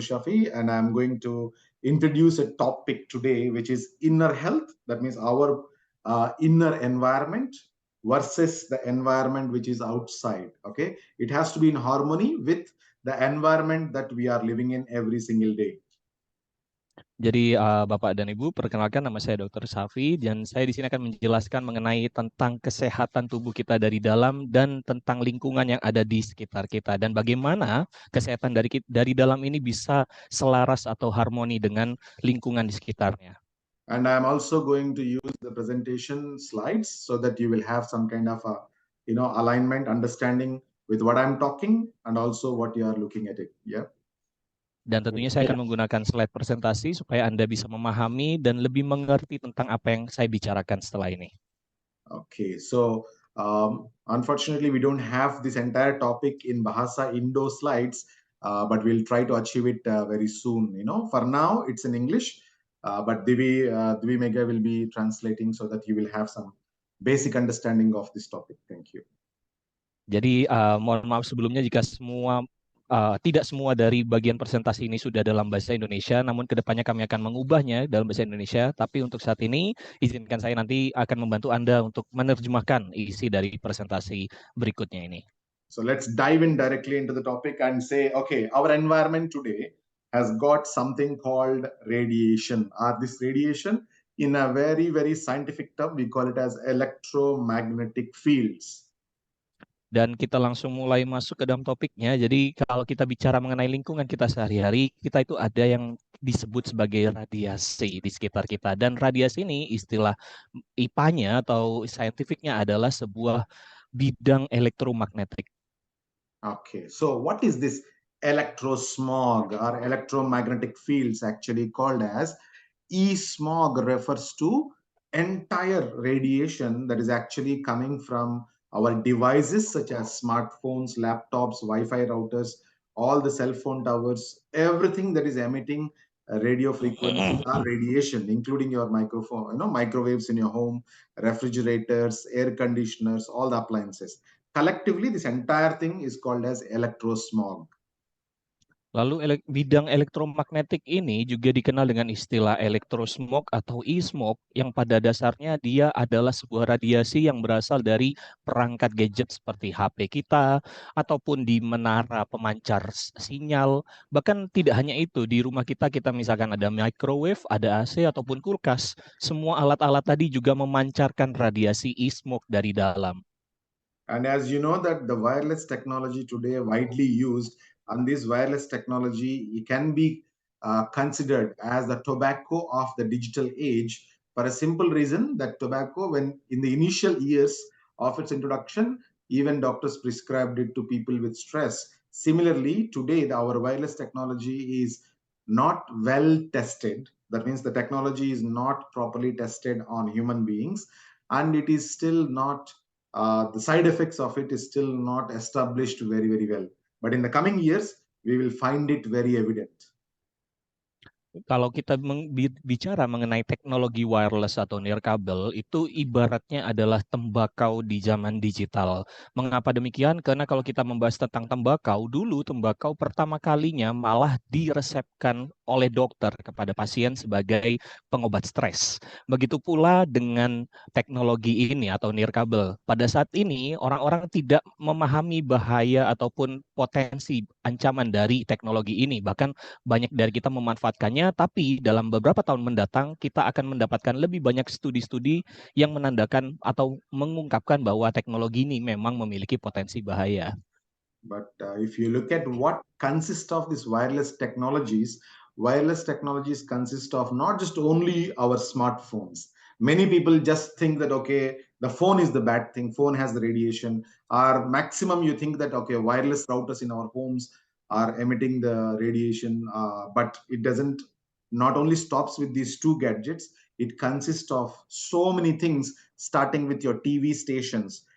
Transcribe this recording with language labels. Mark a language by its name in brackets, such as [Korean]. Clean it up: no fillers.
[English] Shafi, and I'm going to introduce a topic today, which is inner health. That means our inner environment versus the environment which is outside. Okay, it has to be in harmony with the environment that we are living in every single day. [Indonesian] Jadi Bapak dan Ibu, perkenalkan nama saya Dr. Safi dan saya di sini akan menjelaskan mengenai tentang kesehatan tubuh kita dari dalam dan tentang lingkungan yang ada di sekitar kita dan bagaimana kesehatan dari dalam ini bisa selaras atau harmoni dengan lingkungan di sekitarnya. [English] And I'm also going to use the presentation slides so that you will have some kind of a, alignment, understanding with what I'm talking and also what you are looking at it. Yeah. [Indonesian] Dan tentunya saya akan menggunakan slide presentasi supaya Anda bisa memahami dan lebih mengerti tentang apa yang saya bicarakan setelah ini. [English] Okay, so unfortunately, we don't have this entire topic in Bahasa Indo slides, but we'll try to achieve it very soon. For now, it's in English, but Divi Mega will be translating so that you will have some basic understanding of this topic. Thank you. [Indonesian] Jadi mohon maaf sebelumnya jika tidak semua dari bagian presentasi ini sudah dalam bahasa Indonesia, namun kedepannya kami akan mengubahnya dalam bahasa Indonesia. Tapi untuk saat ini, izinkan saya nanti akan membantu Anda untuk menerjemahkan isi dari presentasi berikutnya ini. [English] So let's dive in directly into the topic and say, okay, our environment today has got something called radiation. This radiation, in a very, very scientific term, we call it as electromagnetic fields. [Indonesian] Dan kita langsung mulai masuk ke dalam topiknya. Jadi kalau kita bicara mengenai lingkungan kita sehari-hari, kita itu ada yang disebut sebagai radiasi di sekitar kita. Dan radiasi ini istilah IPA-nya atau scientific-nya adalah sebuah bidang elektromagnetik. [English] Okay, so what is this electrosmog or electromagnetic fields actually called as? E-smog refers to entire radiation that is actually coming from our devices such as smartphones, laptops, Wi-Fi routers, all the cell phone towers, everything that is emitting radio frequency or radiation, including your microphone, microwaves in your home, refrigerators, air conditioners, all the appliances. Collectively, this entire thing is called as electrosmog. [Indonesian] Lalu bidang elektromagnetik ini juga dikenal dengan istilah electrosmog atau e-smog yang pada dasarnya dia adalah sebuah radiasi yang berasal dari perangkat gadget seperti HP kita ataupun di menara pemancar sinyal. Bahkan tidak hanya itu, di rumah kita misalkan ada microwave, ada AC ataupun kulkas. Semua alat-alat tadi juga memancarkan radiasi e-smog dari dalam. [English] And as you know that the wireless technology today widely used, and this wireless technology can be considered as the tobacco of the digital age for a simple reason that tobacco, when in the initial years of its introduction, even doctors prescribed it to people with stress. Similarly, today our wireless technology is not well tested. That means the technology is not properly tested on human beings, and it is still not the side effects of it is still not established very, very well. But in the coming years, we will find it very evident. [Indonesian] Kalau kita bicara mengenai teknologi wireless atau nirkabel, itu ibaratnya adalah tembakau di zaman digital. Mengapa demikian? Karena kalau kita membahas tentang tembakau, dulu tembakau pertama kalinya malah diresepkan oleh dokter kepada pasien sebagai pengobat stres. Begitu pula dengan teknologi ini atau nirkabel. Pada saat ini, orang-orang tidak memahami bahaya ataupun potensi ancaman dari teknologi ini. Bahkan banyak dari kita memanfaatkannya, tapi dalam beberapa tahun mendatang kita akan mendapatkan lebih banyak studi-studi yang menandakan atau mengungkapkan bahwa teknologi ini memang memiliki potensi bahaya. [English] But if you look at what consists of these wireless technologies consist of not just only our smartphones. Many people just think that, okay, the phone is the bad thing, phone has the radiation, or maximum you think that, okay, wireless routers in our homes are emitting the radiation, but it doesn't, not only stops with these two gadgets, it consists of so many things, starting with your TV stations.